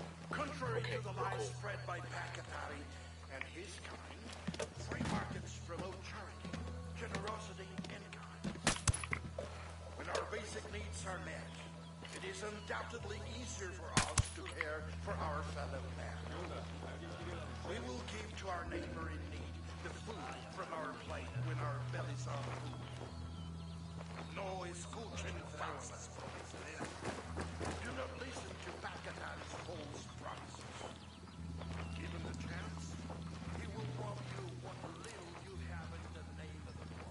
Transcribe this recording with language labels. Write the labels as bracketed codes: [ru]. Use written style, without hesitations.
[en] Contrary to the lies spread by Pakatari and his kind, free markets promote charity, generosity, and kindness. When our basic needs are met, it is undoubtedly easier for us to care for our fellow man. We will give to our neighbor in need the food from our plate when our bellies are full. [es] No escuchen falsas promesas. [en] Do not listen to Pakatari's false promises. Given the chance, he will rob you what little you have in the name of the